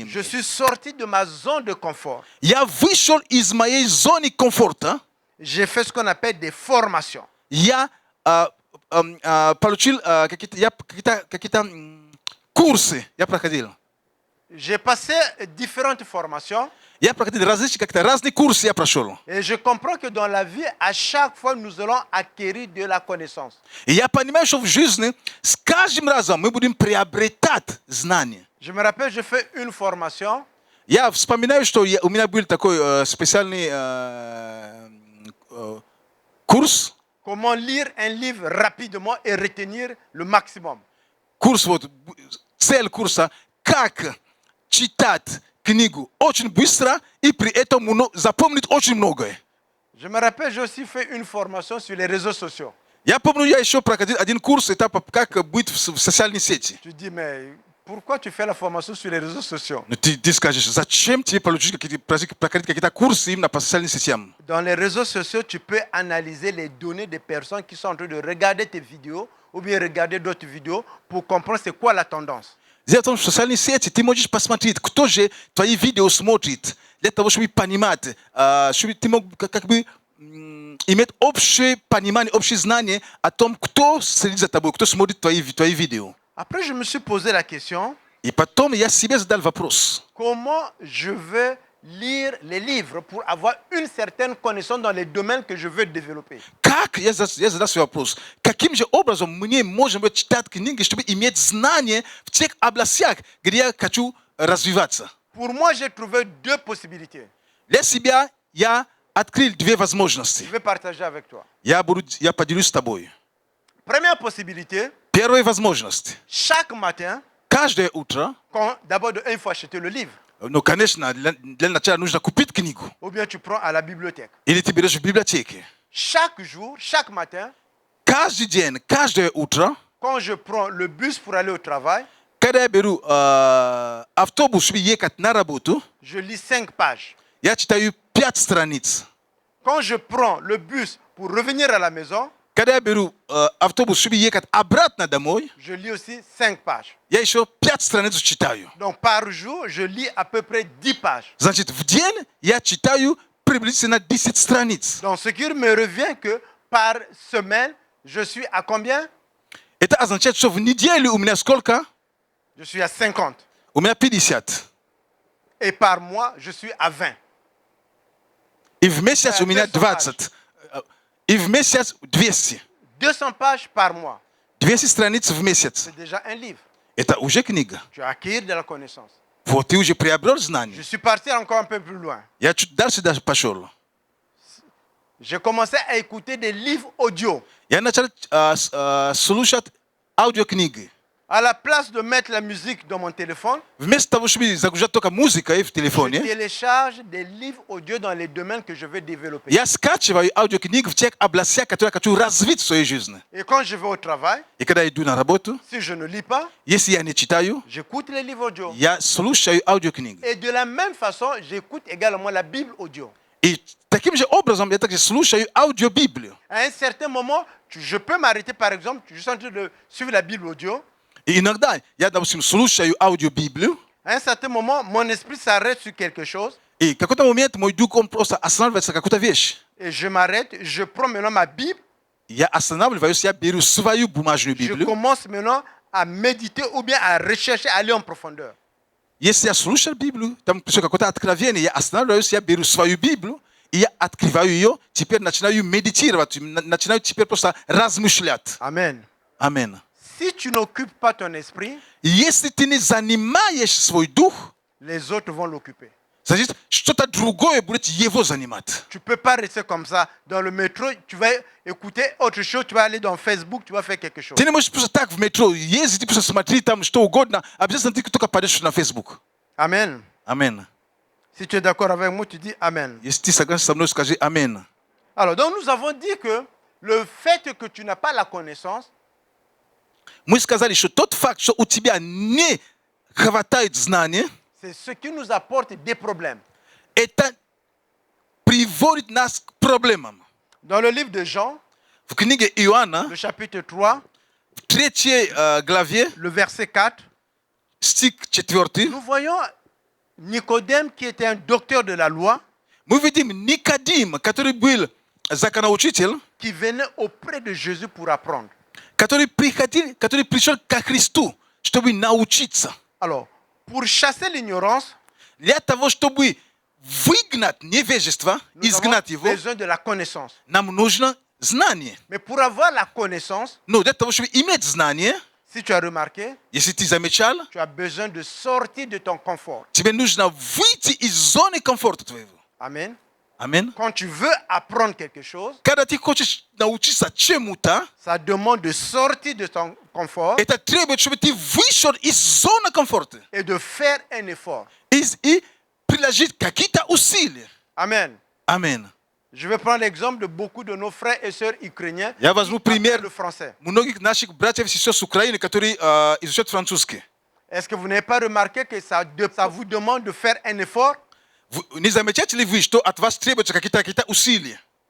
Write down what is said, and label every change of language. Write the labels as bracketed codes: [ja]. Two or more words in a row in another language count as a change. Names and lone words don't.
[fr] Je suis sorti de ma zone de confort. [ru] Я вышел из моей зоны комфорта. [fr] J'ai fait ce qu'on appelle des formations. [ru] Я получил какие-то курсы. Я проходил. [fr] J'ai passé différentes formations [ru] Я проходил разные курсы, я прошел. [fr] et je comprends que dans la vie, à chaque fois, nous allons acquérir de la connaissance. [ru] И я понимаю, что в жизни с каждым разом мы будем приобретать знания. [fr] Je me rappelle, j'ai fait une formation. [ru] Я вспоминаю, что у меня был такой специальный курс. [fr] Comment lire un livre rapidement et retenir le maximum. [ru] Курс, цель курса, как читать книгу очень быстро и при этом запомнить очень многое. [fr] Je me rappelle, j'ai aussi fait une formation sur les réseaux sociaux. [ru] Я помню, я еще проходил один курс, этап, как быть в социальной сети. [fr] Tu dis, mais pourquoi tu fais la formation sur les réseaux sociaux? [ru] Но ты скажешь, зачем тебе проходить какие-то курсы именно по социальным сетям? [fr] Dans les réseaux sociaux, tu peux analyser les données des personnes qui sont en train de regarder tes vidéos ou bien regarder d'autres vidéos pour comprendre c'est quoi la tendance. [ru] Дело в том, что в социальной сети ты можешь посмотреть, кто же твои видео смотрит, для того, чтобы понимать, чтобы ты мог как бы иметь общее понимание, общее знание о том, кто следит за тобой, кто смотрит твои видео. [fr] Après, je me suis posé la question, [ru] И потом я себе задал вопрос. [fr] comment je veux lire les livres pour avoir une certaine connaissance dans les domaines que je veux développer. [ru] Как, я задал свой вопрос, каким же образом мне можем читать книги, чтобы иметь знания в тех областях, где я хочу развиваться? [fr] Pour moi, j'ai trouvé 2 possibilités. [ru] Для себя я открыл 2 возможности. [fr] Je vais partager avec toi. [ru] Я поделюсь с тобой. [fr] Première possibilité, [ru] Первая возможность. [fr] Chaque matin, [ru] Каждое утро, [fr] d'abord, il faut acheter le livre. [ru] ну, конечно, для начала нужно купить книгу. [fr] Ou bien tu prends à la bibliothèque. [ru] Или ты берешь в библиотеке. [fr] Chaque jour, chaque matin, [ru] Каждый день, каждое утро, [fr] quand je prends le bus pour aller au travail, [ru] когда я беру автобус, чтобы ехать на работу, [fr] je lis 5 pages. [ru] я читаю 5 страниц. [fr] Quand je prends le bus pour revenir à la maison, [ru] Когда я беру автобус, чтобы ехать обратно домой, [fr] je lis aussi 5 pages. [ru] я еще 5 страниц читаю. [fr] Donc par jour, je lis à peu près 10 pages. [ru] Значит, в день я читаю приблизительно 10 страниц. [fr] Donc ce qui me revient que par semaine, je suis à combien? [ru] Это означает, что в неделю у меня сколько? [fr] Je suis à 50. [ru] У меня 50. [fr] Et par mois, je suis à 20. [ru] И в месяц Да, у меня 200 20. И в месяц 200. [fr] 200 pages par mois. [ru] 200 страниц в месяц. [fr] C'est déjà un livre. [ru] Это уже книга. [fr] Tu acquiers de la connaissance. [ru] Вот ты уже приобрел [fr] Je [ru] знания. [fr] suis parti encore un peu plus loin. [ru] Я чуть дальше даже пошел. [fr] J'ai commencé à écouter des livres audio. [ru] Я начал слушать аудиокниги. [fr] À la place de mettre la musique dans mon téléphone, [ru] Вместо того, чтобы загружать только музыкой в [fr] je [ru] телефоне, [fr] télécharge des livres audio dans les domaines que je veux développer. [ru] я скачиваю аудиокниги в тех областях, которые я хочу развить в своей жизни. [fr] Et quand je vais au travail, [ru] И когда я иду на работу, [fr] si je ne lis pas, [ru] если я не читаю, [fr] j'écoute les livres audio. [ru] я слушаю аудиокниги. [fr] Et de la même façon, j'écoute également la Bible audio. [ru] И таким же образом я также слушаю аудиобиблию. [fr] À un certain moment, je peux m'arrêter, par exemple, je suis en train de suivre la Bible audio. [ru] И иногда я, допустим, слушаю аудиобиблию, [fr] À un certain moment, mon esprit s'arrête sur quelque chose [ru] и в какой-то момент мой дух, он просто останавливается на какую-то вещь. [fr] et je m'arrête, je prends maintenant ma Bible, [ru] Я останавливаюсь, я беру свою бумажную [fr] je [ru] Библию. [fr] commence maintenant à méditer ou bien à rechercher, à aller en profondeur. [ru] Если я слушал Библию, там пришло какое-то откровение, я останавливаюсь, я беру свою Библию, и я открываю ее, теперь начинаю медитировать, начинаю теперь просто размышлять. [fr] Amen. [ru] Аминь. [fr] Si tu n'occupes pas ton esprit, [ru] Если ты не занимаешь свой дух, [fr] les autres vont l'occuper. [ru] значит, что-то другое будет его занимать. [fr] Tu ne peux pas rester comme ça. Dans le métro, tu vas écouter autre chose, tu vas aller dans Facebook, tu vas faire quelque chose. [ru] Ты не можешь просто так в метро ездить, просто смотреть там что угодно, обязательно ты только пойдешь на Facebook. [fr] Amen. [ru] Аминь. [fr] Si tu es d'accord avec moi, tu dis Amen. [ru] Если ты согласен со мной, скажи аминь. [fr] Alors, donc nous avons dit que le fait que tu n'as pas la connaissance, [ru] Мы сказали, что тот факт, что у тебя не хватает знания, [fr] c'est ce qui nous apporte des problèmes. [ru] это приводит нас к проблемам. [fr] Dans le livre de Jean, [ru] В книге Иоанна, [fr] le chapitre 3, [ru] в 3 главе, [fr] le verset 4, [ru] стих 4, [fr] nous voyons Nicodème qui était un docteur de la loi, [ru] мы видим Никодим, который был законоучитель, [fr] qui venait auprès de Jésus pour apprendre. [ru] который пришел ко Христу, чтобы научиться. [fr] Alors, pour chasser l'ignorance, [ru] Для того, чтобы выгнать невежество, [fr] nous avons [ru] изгнать его, [fr] besoin de la connaissance. [ru] нам нужно знание. [fr] Mais pour avoir la connaissance, [ru] Но для того, чтобы иметь знание, [fr] si tu as remarqué, [ru] если ты замечал, [fr] tu as besoin de sortir de ton confort. [ru] тебе нужно выйти из зоны комфорта твоего. [fr] Amen. [ru] Аминь. [fr] Quand tu veux apprendre quelque chose, [ru] Когда ты хочешь научиться чему-то, [fr] ça demande de sortir de ton confort [ru] это требует, чтобы ты вышел из зоны комфорта [fr] et de faire un effort. [ru] и приложить какие-то усилия. [fr] Amen. [ru] Аминь. [fr] Je vais prendre l'exemple de beaucoup de nos frères et sœurs ukrainiens [ru] Я возьму [fr] qui [ru] пример [fr] apprennent le français. [ru] многих наших братьев и сестер с Украины, которые изучают французский. [fr] Est-ce que vous n'avez pas remarqué que ça vous demande de faire un effort? [ru] Не замечаете ли вы, что от вас требуются какие-то усилия?